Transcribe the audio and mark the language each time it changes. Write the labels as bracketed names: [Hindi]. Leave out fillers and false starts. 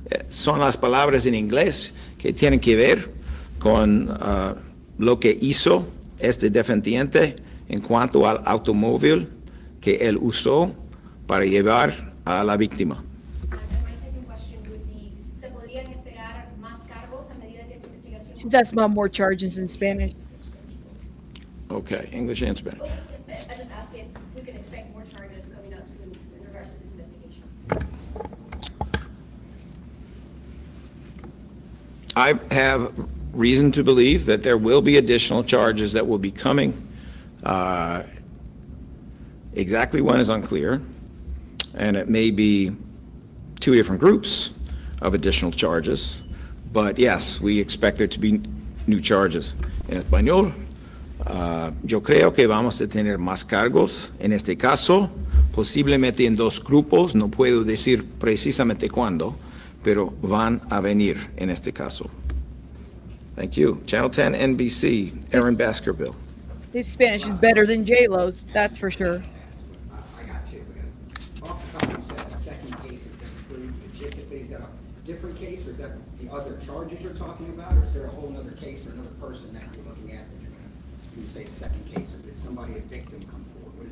[Spanish] Son las palabras en inglés que tienen que ver con lo que hizo este defendiente en cuanto al automóvil que él usó para llevar a la víctima. [English] And my second question would be, [Spanish] ¿se podrían esperar más cargos a medida que esta investigación? [English] She's asking about more charges in Spanish. Okay, English and Spanish. I just asked if we can expect more charges coming up soon in regards to this investigation. I have reason to believe that there will be additional charges that will be coming. Exactly when is unclear, and it may be two different groups of additional charges, but yes, we expect there to be new charges. [Spanish] En español, yo creo que vamos a tener más cargos. En este caso, posiblemente en dos grupos, no puedo decir precisamente cuándo, pero van a venir en este caso. [English] Thank you. Channel 10 NBC, Aaron Baskerville. His Spanish is better than J-Lo's, that's for sure. I got two, because oftentimes you said the second case has been approved logistically. Is that a different case, or is that the other charges you're talking about, or is there a whole other case or another person that you're looking at that you're going to, when you say second case, or did somebody, a victim, come forward?